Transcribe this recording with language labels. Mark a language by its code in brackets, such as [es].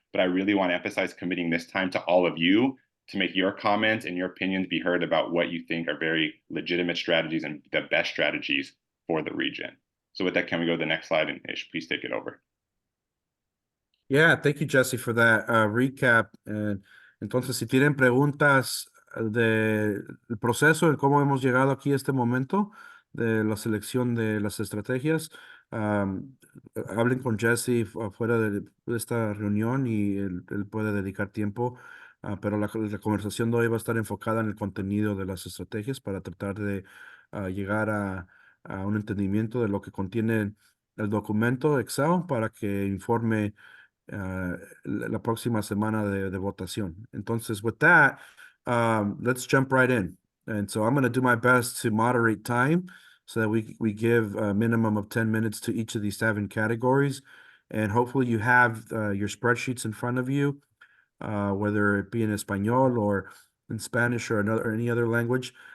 [en] But I really want to emphasize committing this time to all of you to make your comments and your opinions be heard about what you think are very legitimate strategies and the best strategies for the region. So with that, can we go to the next slide, and Ish, please take it over. Yeah, thank you, Jesse, for that recap. [es] Entonces, si tienen preguntas del proceso, de cómo hemos llegado aquí a este momento, de la selección de las estrategias, hablen con Jesse fuera de esta reunión y él puede dedicar tiempo, pero la conversación de hoy va a estar enfocada en el contenido de las estrategias para tratar de llegar a un entendimiento de lo que contiene el documento Excel para que informe la próxima semana de votación. [en] Entonces, with that, let's jump right in. And so I'm going to do my best to moderate time so that we give a minimum of 10 minutes to each of these 7 categories. And hopefully you have your spreadsheets in front of you, whether it be in Espanol or in Spanish or any other language.